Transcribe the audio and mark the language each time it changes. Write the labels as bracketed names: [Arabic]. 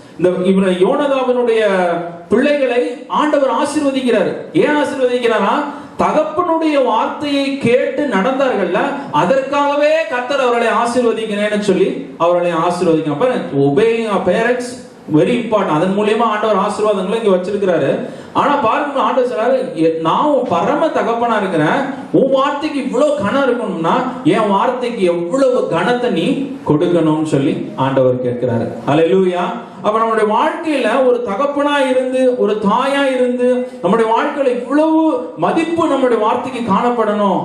[Tamil] இந்த யோனதாவினுடைய பிள்ளைகளை ஆண்டவர் ஆசீர்வதிக்கிறார். ஏன் ஆசீர்வதிக்கிறாரா? தகப்பனுடைய வார்த்தையை கேட்டு நடந்தார்கள்ல, அதற்காகவே கர்த்தர் அவர்களை ஆசீர்வதிக்கிறேன்னு சொல்லி அவர்களை ஆசீர்வதிக்கிறார். [English] obeying our parents very important. [Tamil] அதன் மூலியமா ஆண்டவர் ஆசீர்வாதங்களை இங்க வச்சிருக்கிறாரு. ஆனா பாருங்க, ஆண்டவர் சொல்றாரு, நான் பரம தகப்பனா இருக்கிறேன், உன் வார்த்தைக்கு இவ்வளவு கனம் இருக்கணும்னா என் வார்த்தைக்கு எவ்வளவு கனத்தை நீ கொடுக்கணும்னு சொல்லி ஆண்டவர் கேட்கிறாரு. ஹல்லேலூயா. அப்ப நம்முடைய வாழ்க்கையில ஒரு தகப்பனா இருந்து ஒரு தாயா இருந்து நம்முடைய வாழ்க்கையில இவ்வளவு மதிப்பு நம்முடைய வார்த்தைக்கு காணப்படணும்.